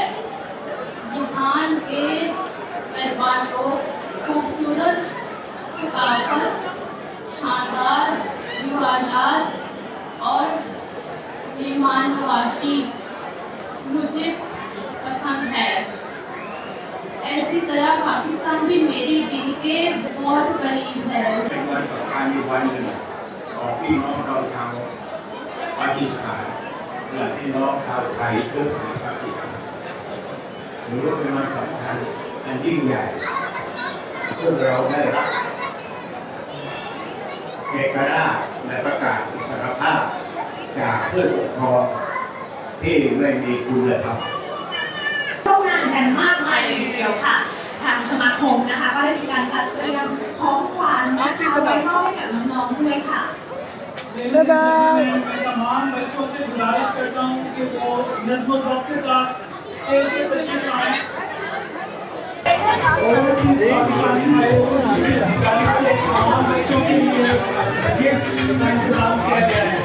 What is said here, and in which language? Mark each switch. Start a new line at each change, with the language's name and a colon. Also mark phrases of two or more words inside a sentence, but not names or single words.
Urdu: یہاں کے مہمان لوگ خوبصورت ثقافت، شاندار روایات اور مہمان نوازی مجھے پسند ہے. ایسی طرح پاکستان بھی میرے دل کے بہت قریب ہے.
Thai: เป็นวันสำคัญอีกวันหนึ่งของพี่น้องเราชาวปากีสถานและพี่น้องชาวไทยเชื้อสายปากีสถานถือว่าเป็นวันสำคัญอันยิ่งใหญ่พวกเราได้รับเอกราชและประกาศอิสรภาพจากผู้ปกครองที่ไม่มีคุณธรรม ร่วมงานกันมากมายเลยทีเดียวค่ะ ทางสมาคมนะคะก็ได้มีการจัดเตรียมของขวัญนะคะไว้มอบให้กับน้องๆด้วยค่ะ
English: Ladies and gentlemen,
Urdu: میں تمام بچوں سے گزارش کرتا ہوں کہ وہ نظم و ضبط کے ساتھ اسٹیج پہ تشریف لائیں. اوورسیز پاکستانی آیوجن کی جانب سے تمام بچوں کے لیے گفٹ کا انتظام کیا گیا ہے.